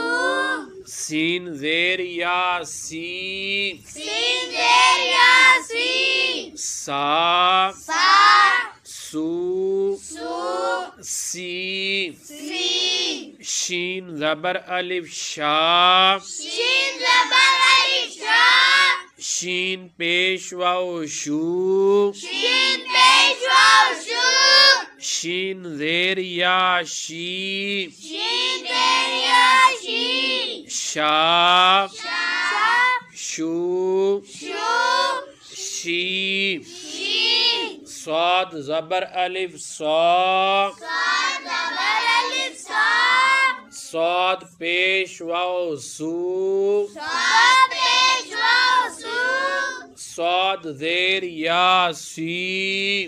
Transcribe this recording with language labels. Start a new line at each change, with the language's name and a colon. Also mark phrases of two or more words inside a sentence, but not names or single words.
Urdu: سین زیر یا سی، سین زیر یا سی، سا سا، سو سو، سی، سی، شین زبر الف شا، شین زبر الف شا، شین پیش واو شو، شین پیش واو شو، شین زیر یا شی، شین زیر یا شی، شا شا، شو شو، شی، شی، صاد زبر الف صا، صاد زبر الف صا، صاد پیش واو سو، صاد پیش واو سو، صاد زیر یا سی،